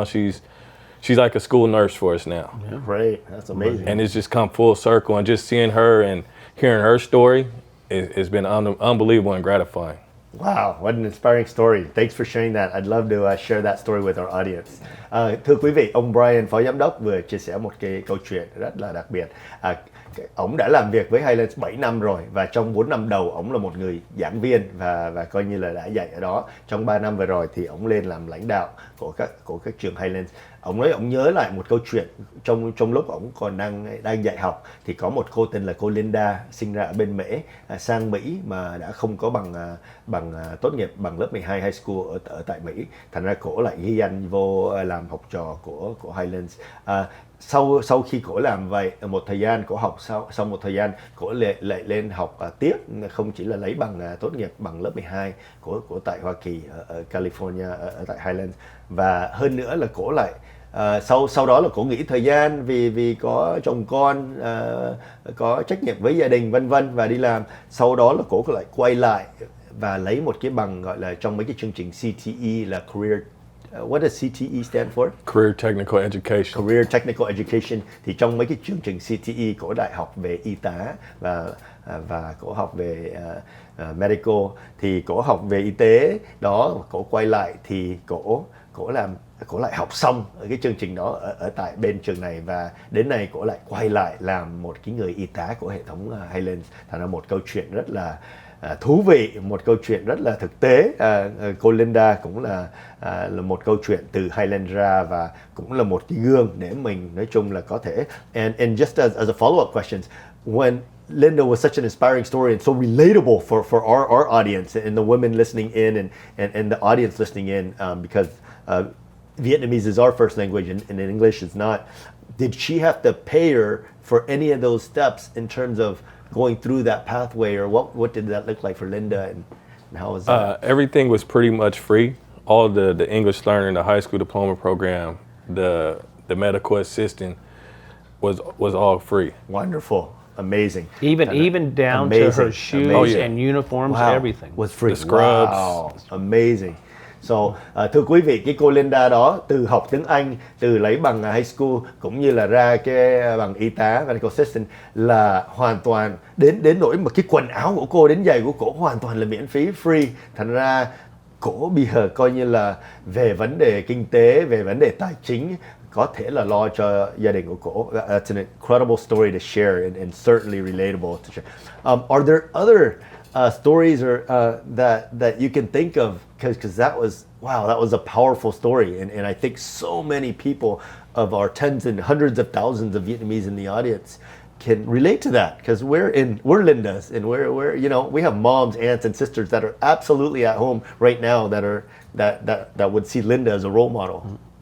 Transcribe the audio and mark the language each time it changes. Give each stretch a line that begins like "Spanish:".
English: Now she's like a school nurse for us now. Yeah. Great, that's amazing. And it's just come full circle, and just seeing her and hearing her story has been unbelievable and gratifying. Wow, what an inspiring story. Thanks for sharing that. I'd love to share that story with our audience.
Vietnamese: Thưa quý vị, ông Brian, Phó Giám đốc, vừa chia sẻ một cái câu chuyện rất là đặc biệt. Ông đã làm việc với Highlands 7 năm rồi, và trong 4 năm đầu ông là một người giảng viên và coi như là đã dạy ở đó. Trong 3 năm vừa rồi thì ông lên làm lãnh đạo của các trường Highlands. Ông nói ông nhớ lại một câu chuyện trong lúc ông còn đang dạy học, thì có một cô tên là cô Linda, sinh ra ở bên Mễ, sang Mỹ mà đã không có bằng bằng tốt nghiệp bằng lớp 12 high school ở tại Mỹ. Thành ra cổ lại ghi danh vô làm học trò của Highlands. Sau khi cổ làm vậy một thời gian, cổ học sau một thời gian cổ lại lên học tiếp, không chỉ là lấy bằng tốt nghiệp bằng lớp 12 của tại Hoa Kỳ ở California ở tại Highlands, và hơn nữa là cổ lại sau đó là cổ nghỉ thời gian vì có chồng con, có trách nhiệm với gia đình vân vân và đi làm. Sau đó là cổ lại quay lại và lấy một cái bằng gọi là trong mấy cái chương trình CTE là Career.
English: What does CTE stand for? Career Technical Education. Career Technical Education.
Vietnamese: Thì trong mấy cái chương trình CTE cổ đại học về y tá và cổ học về medical, thì cổ học về y tế đó, cổ quay lại thì cổ lại học xong ở cái chương trình đó ở tại bên trường này, và đến nay cổ lại quay lại làm một cái người y tá của hệ thống Highlands. Thành ra một câu chuyện rất là thú vị, một câu chuyện rất là thực tế. Cô Linda cũng là một câu chuyện từ Highlands ra, và cũng là một cái gương để mình nói chung là có thể.
English: And just as a follow-up question, when Linda was such an inspiring story and so relatable for our audience and the women listening in and the audience listening in, because Vietnamese is our first language and English is not. Did she have to pay her for any of those steps in terms of going through that pathway, or what did that look like for Linda, and how was that? Everything was pretty much free. All the English learning, the high school diploma program, the medical assistant was all free. Wonderful, amazing. Even down to her shoes and uniforms, everything was free. The scrubs. Wow, amazing.
Vietnamese: So, thưa quý vị, cái cô Linda đó từ học tiếng Anh, từ lấy bằng high school cũng như là ra cái bằng y tá medical assistant là hoàn toàn đến nỗi mà cái quần áo của cô đến giày của cổ hoàn toàn là miễn phí, free. Thành ra cổ bây giờ coi như là về vấn đề kinh tế, về vấn đề tài chính có thể là lo cho gia đình của cổ.
English: That's an incredible story to share and certainly relatable to share. Are there other stories or that you can think of, because that was a powerful story, and I think so many people of our tens and hundreds of thousands of Vietnamese in the audience can relate to that, because we're Lindas, and we're we have moms, aunts, and sisters that are absolutely at home right now that would see Linda as a role model.